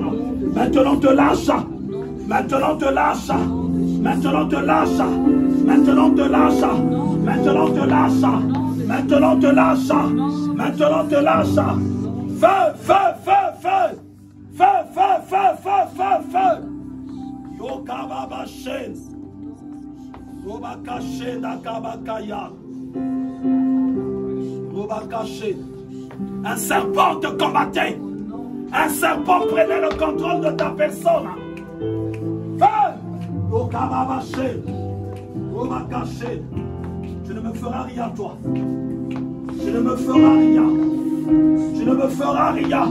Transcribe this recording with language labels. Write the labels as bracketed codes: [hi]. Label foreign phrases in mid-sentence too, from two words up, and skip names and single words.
[fr] Maintenant te lâche. Maintenant te lâche. Maintenant te lâche. Maintenant te lâche. Maintenant te lâche. Maintenant te lâche. Maintenant te lâche. Feu, feu, feu, feu. Feu, feu, feu, feu, feu, feu. Yokababashe. Robakashe dakabakaya. Robakashe. Un serpent te combattait. Un serpent prenait le contrôle de ta personne. Feu! Yokababashe. Robakashe. Tu ne me feras rien, toi. Tu ne me feras rien. Tu ne me feras rien.